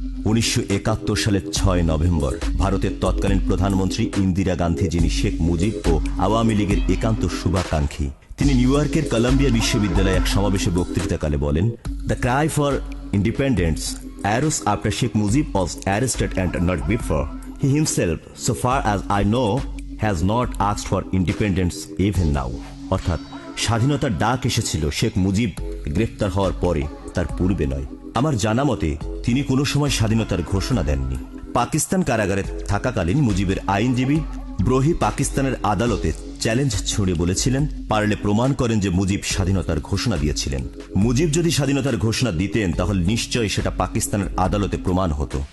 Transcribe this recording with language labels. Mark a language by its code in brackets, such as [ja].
[bn] 1971 সালের 6 নভেম্বর ভারতের তৎকালীন প্রধানমন্ত্রী ইন্দিরা গান্ধী, যিনি শেখ মুজিব ও আওয়ামী লীগের একান্ত শুভাকাঙ্ক্ষী, তিনি নিউ ইয়র্কের কলাম্বিয়া বিশ্ববিদ্যালয়ে এক সমাবেশে বক্তৃতাকালে বলেন, [en] The cry for independence arose after Sheikh Mujib was arrested and not before. He himself, so far as I know, has not asked for independence even now. [bn] অর্থাৎ স্বাধীনতার ডাক এসেছিল শেখ মুজিব গ্রেফতার হওয়ার পরে, তার পূর্বে নয়। আমার জানা মতে তিনি কোনো সময় স্বাধীনতার ঘোষণা দেননি। পাকিস্তান কারাগারে থাকাকালীন মুজিবের আইনজীবী ব্রোহি পাকিস্তানের আদালতে চ্যালেঞ্জ ছুড়ে বলেছিলেন, পারলে প্রমাণ করেন যে মুজিব স্বাধীনতার ঘোষণা দিয়েছিলেন। মুজিব যদি স্বাধীনতার ঘোষণা দিতেন তাহলে নিশ্চয়ই সেটা পাকিস্তানের আদালতে প্রমাণ হতো।